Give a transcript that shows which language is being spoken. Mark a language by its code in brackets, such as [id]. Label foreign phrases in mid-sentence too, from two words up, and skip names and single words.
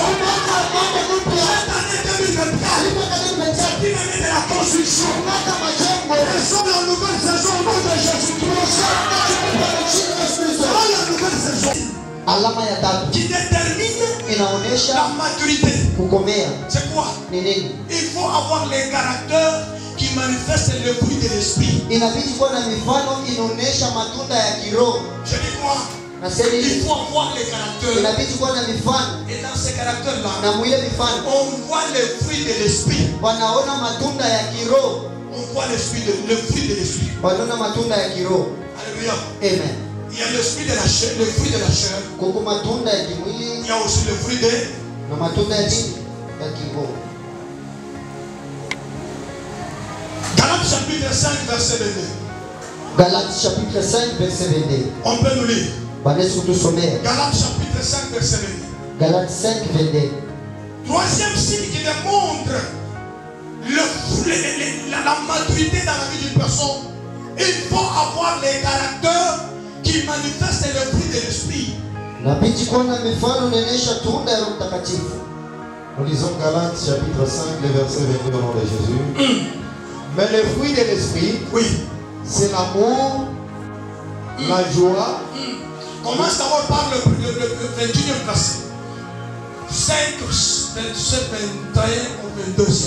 [fr] Cette année 2024, une année de la construction. Et sur la nouvelle saison au nom de Jésus-Christ. Voilà la nouvelle saison [sw] Alama ya tatu [fr] qui détermine [sw] inaonyesha [fr] la maturité. [sw] kukomea. [fr] C'est quoi? [sw] Ni nini? [fr] Il faut avoir les caractères qui manifestent le fruit de l'esprit. [sw] Inabidi kuwa na mifano inaonyesha matunda ya kiroho. [fr] Je dis quoi? [sw] Nasema [fr] Il [sw] hivi, [fr] faut avoir les caractères. [sw] inabidi kuwa na mifano [fr] Et dans ces caractères-là, [sw] na mwile mifano [fr] on voit le fruit de l'esprit. [sw] wanaona matunda ya kiroho. [fr] On voit le fruit de l'esprit. [sw] Wanaona matunda ya kiroho. [fr] Alléluia. Amen. Il y a le fruit de la chair, le fruit de la chair. [sw] Kuko matunda ya kimwili [fr] Il y a aussi le fruit de [sw] na matunda ya nini? Ya kiroho. [fr] Galates chapitre 5 verset 22. Galates chapitre 5 verset 22. On peut nous lire. [sw] Bwana kutusomea. [fr] Galates chapitre 5 verset 22. Galates 5 22. Troisième signe qui démontre la maturité dans la vie d'une personne. Il faut avoir les caractères qui manifestent le fruit de l'esprit. [sw] Inabidi kuwa na mifano inaonyesha tunda ya Roho Mtakatifu. [fr] Nous lisons Galates chapitre 5, le verset 22 au nom de Jésus. Mais le fruit de l'esprit, Oui. c'est l'amour, la joie. Commence d'abord par le 21e verset. 5, 27, 21 au 22e.